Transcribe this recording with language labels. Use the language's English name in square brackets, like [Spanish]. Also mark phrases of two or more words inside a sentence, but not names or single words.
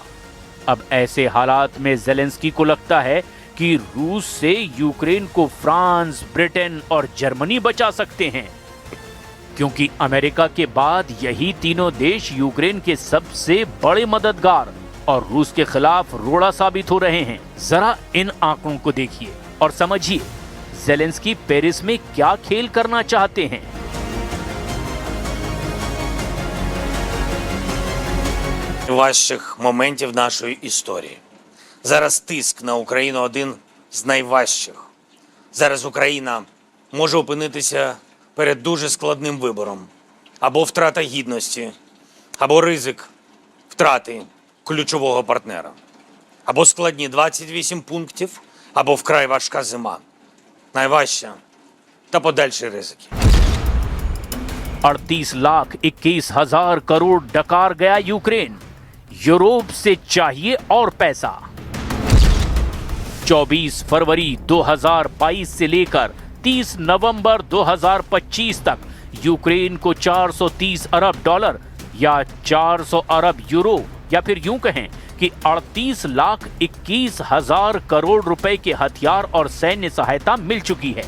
[Hindi] अब ऐसे हालात में ज़ेलेंस्की को लगता है कि रूस से यूक्रेन को फ्रांस, ब्रिटेन और जर्मनी बचा सकते हैं, क्योंकि अमेरिका के बाद यही तीनों देश यूक्रेन के सबसे बड़े मददगार और रूस के खिलाफ रोड़ा साबित हो रहे हैं। जरा इन आंकड़ों को देखिए और समझिए ज़ेलेंस्की पेरिस में क्या खेल करना चाहते हैं। [Ukrainian] Найважчих моментів нашої історії. Зараз тиск на Україну один з найважчих. Зараз Україна може опинитися перед дуже складним вибором. Або втрата гідності, або ризик втрати ключового партнера. Або складні 28 пунктів, або вкрай важка зима. Найважча та подальші ризики. [Hindi] 38,21,000 करोड़ डकार गया यूक्रेन। यूरोप से चाहिए और पैसा। 24 फरवरी 2022 से लेकर 30 नवंबर 2025 तक यूक्रेन को 430 अरब डॉलर या 400 अरब यूरो या फिर यूं कहें कि 38,21,000 करोड़ रुपए के हथियार और सैन्य सहायता मिल चुकी है।